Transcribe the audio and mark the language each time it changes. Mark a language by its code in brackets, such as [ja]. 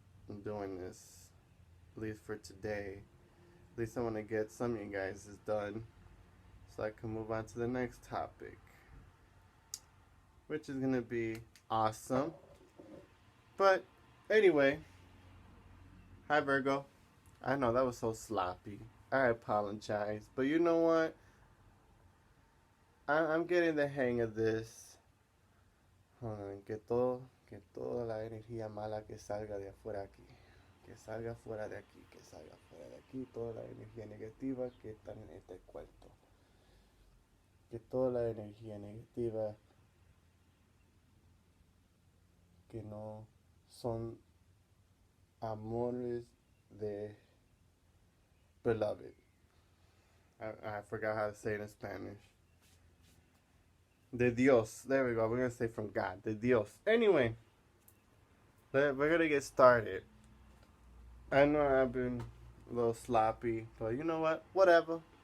[en] I'm doing this, at least for today. At least I want to get some of you guys is done, so I can move on to the next topic, which is gonna be awesome. But anyway, hi Virgo. I know that was so sloppy. I apologize. But you know what? I'm getting the hang of this. Hold on. [es] Que toda la energía mala que salga de afuera aquí. Que salga fuera de aquí. Que salga fuera de aquí. Toda la energía negativa que está en este cuarto. Que toda la energía negativa que no son amores de beloved. [en] I forgot how to say it in Spanish. [es] De Dios. [en] There we go. We're going to say from God. [es] De Dios. [en] Anyway, we're going to get started. I know I've been a little sloppy, but you know what? Whatever.